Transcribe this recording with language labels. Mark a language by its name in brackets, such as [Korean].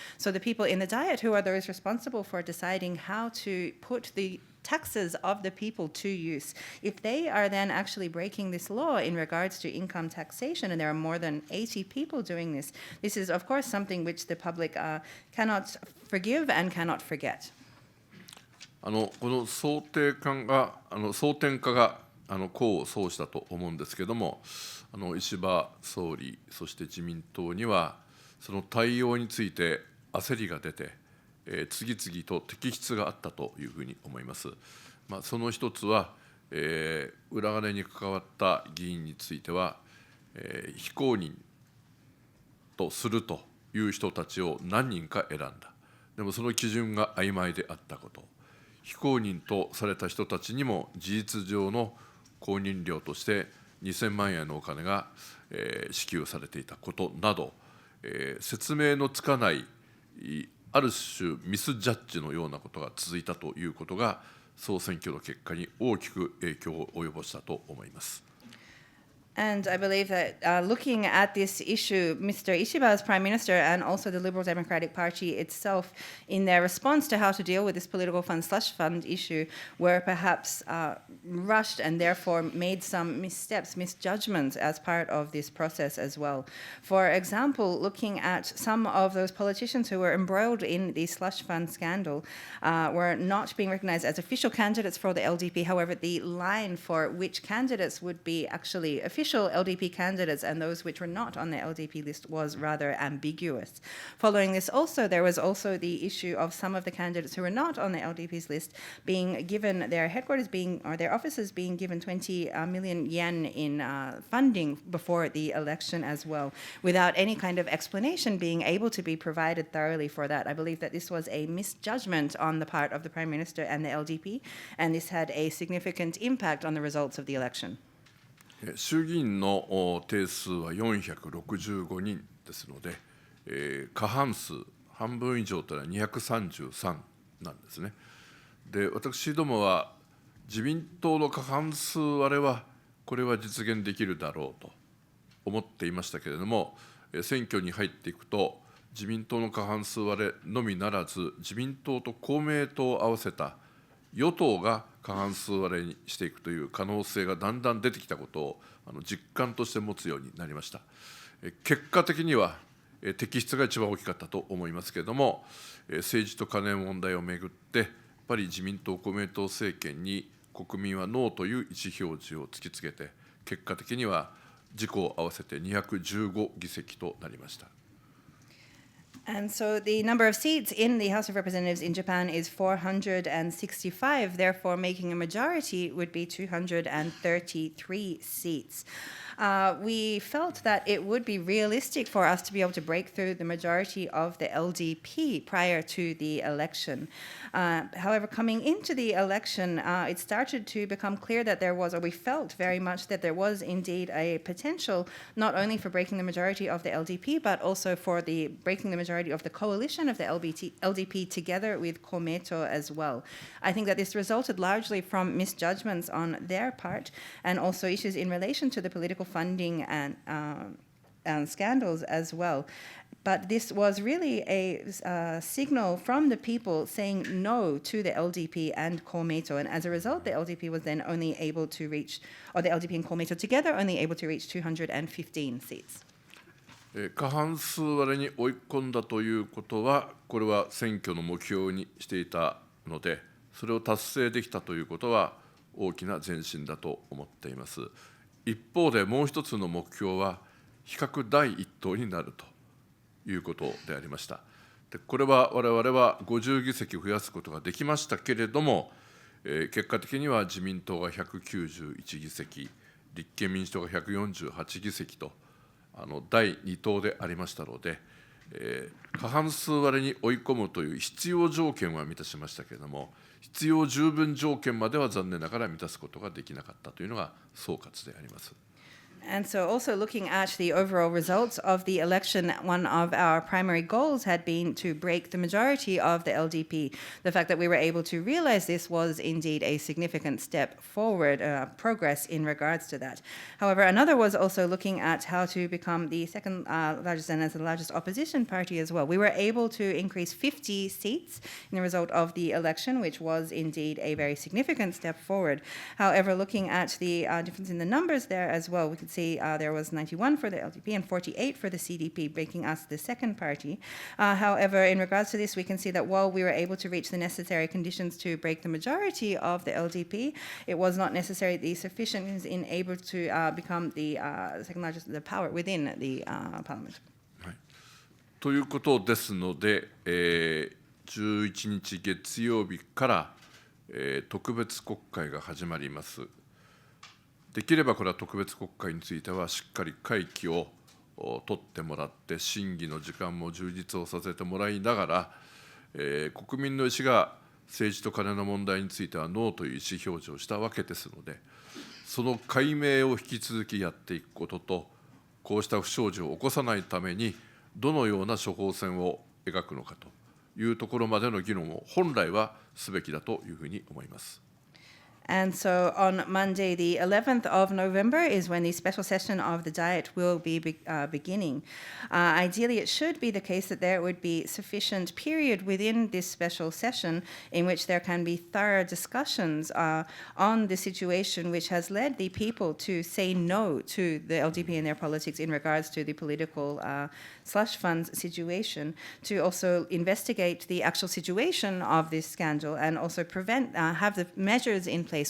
[English] So the people in the Diet, who are those responsible for deciding how to put the taxes of the people to use, if they are then actually breaking this law in regards to income taxation, and there are more than 80 people doing this, this is of course something which the public cannot forgive and cannot forget. [Japanese] この争点化が功を奏したと思うんですけれども、石破総理、そして自民党には、その対応について焦りが出て、次々と摘出があったというふうに思います。その一つは、裏金に関わった議員については、非公認とするという人たちを何人か選んだ。でもその基準が曖昧であったこと、非公認とされた人たちにも事実上の公認料として2000万円のお金が、支給されていたことなど、説明のつかないある種ミスジャッジのようなことが続いたということが、総選挙の結果に大きく影響を及ぼしたと思います。 [English] And I believe that looking at this issue, Mr. Ishiba as Prime Minister and also the Liberal Democratic Party itself, in their response to how to deal with this political fund slush fund issue, were perhaps rushed and therefore made some missteps, misjudgments as part of this process as well. For example, looking at some of those politicians who were embroiled in the slush fund scandal were not being recognized as official candidates for the LDP. However, the line for which candidates would be actually official LDP candidates and those which were not on the LDP list was rather ambiguous. Following this also, there was also the issue of some of the candidates who were not on the LDP's list being given their headquarters or their offices being given 20 million yen in funding before the election as well, without any kind of explanation being able to be provided thoroughly for that. I believe that this was a misjudgment on the part of the Prime Minister and the LDP, and this had a significant impact on the results of the election. [Japanese] 衆議院の定数は465人ですので、過半数、半分以上というのは233なんですね。で、私どもは自民党の過半数割れは、これは実現できるだろうと思っていましたけれども、選挙に入っていくと、自民党の過半数割れのみならず、自民党と公明党を合わせた与党が過半数割れにしていくという可能性がだんだん出てきたことを実感として持つようになりました。結果的には摘出が一番大きかったと思いますけれども、政治とカネ問題をめぐってやっぱり自民党公明党政権に国民はノーという意思表示を突きつけて、結果的には自公合わせて215議席となりました。 [English] And so the number of seats in the House of Representatives in Japan is 465, therefore making a majority would be 233 seats. We felt that it would be realistic for us to be able to break through the majority of the LDP prior to the election. However, coming into the election, it started to become clear that there was, or we felt very much that there was indeed a potential not only for breaking the majority of the LDP, but also for the breaking the majority of the coalition of the LDP together with Komeito as well. I think that this resulted largely from misjudgments on their part and also issues in relation to the political funding and scandals as well. But this was really a signal from the people saying no to the LDP and 公明党. And as a result, the LDP was then only able to reach, or the LDP and 公明党 together only able to reach 215 seats. [Japanese] 過半数割れに追い込んだということは、これは選挙の目標にしていたので、それを達成できたということは大きな前進だと思っています。一方でもう一つの目標は、比較第一党になるということでありました。でこれは我々は50議席増やすことができましたけれども、結果的には自民党が191議席、立憲民主党が148議席と、第2党でありましたので、過半数割れに追い込むという必要条件は満たしましたけれども、必要十分条件までは残念ながら満たすことができなかったというのが総括であります。 [English] And so also looking at the overall results of the election, one of our primary goals had been to break the majority of the LDP. The fact that we were able to realize this was indeed a significant step forward, progress in regards to that. However, another was also looking at how to become the second largest and as the largest opposition party as well. We were able to increase 50 seats in the result of the election, which was indeed a very significant step forward. However, looking at the difference in the numbers there as well, we could see there was 91 for the LDP and 48 for the CDP, making us the second party. However, in regards to this, we can see that while we were able to reach the necessary conditions to break the majority of the LDP, it was not necessarily sufficient in able to become the second largest the power within the parliament. [Japanese] はい、ということですので、11日月曜日から、特別国会が始まります。できればこれは特別国会についてはしっかり会期を取ってもらって、審議の時間も充実をさせてもらいながら、国民の意思が政治とカネの問題についてはノーという意思表示をしたわけですので、その解明を引き続きやっていくことと、こうした不祥事を起こさないためにどのような処方箋を描くのかというところまでの議論を本来はすべきだというふうに思います。 [English] And so on Monday, the 11th of November, is when the special session of the Diet will be beginning. Ideally, it should be the case that there would be sufficient period within this special session in which there can be thorough discussions on the situation which has led the people to say no to the LDP and their politics in regards to the political slush funds situation, to also investigate the actual situation of this scandal and also prevent, have the measures in place.